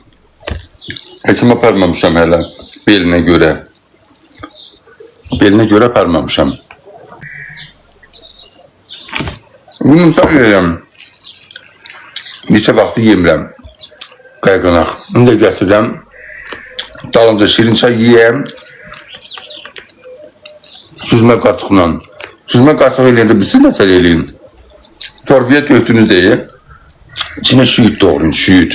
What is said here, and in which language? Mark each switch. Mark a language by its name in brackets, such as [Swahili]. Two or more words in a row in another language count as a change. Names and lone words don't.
[Azerbaijani] Hekim aparmamışam hele beline göre. Beline göre aparmamışam. [Turkish] Bunu tanıyorum. [Azerbaijani] Neçə vaxtı yemirəm. Qayğanaq. Bunu da gətirirəm. Dalınca şirin çay yiyəm. Süzmə qatıqla. Süzmə qatıq eləyəndə bilsin nətər eləyin. Torfiyə tökdünüz deyə. İçinə şüyüd doğrayın, şüyüd.